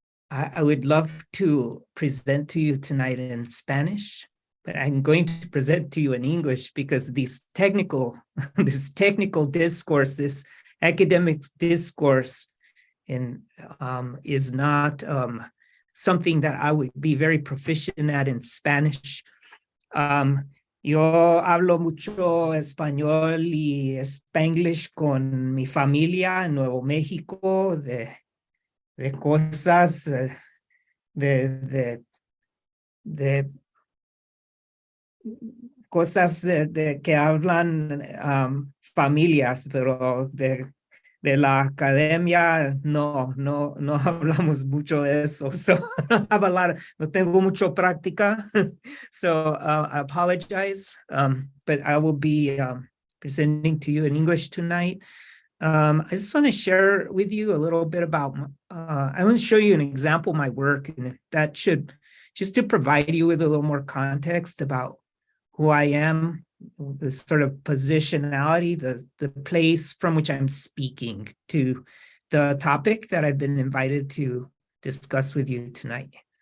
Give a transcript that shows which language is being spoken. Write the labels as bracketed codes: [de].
[en] I would love to present to you tonight in Spanish, but I'm going to present to you in English because this technical discourse, this academic discourse is not something that I would be very proficient at in Spanish. [es] Yo hablo mucho español y spanglish con mi familia en Nuevo México, de cosas, de cosas que hablan familias, pero de la academia no hablamos mucho de eso. So no tengo mucho práctica. [en] So I apologize, but I will be presenting to you in English tonight. I just want to share with you a little bit about, I want to show you an example of my work, and that should, just to provide you with a little more context about who I am, the sort of positionality, the place from which I'm speaking to the topic that I've been invited to discuss with you tonight.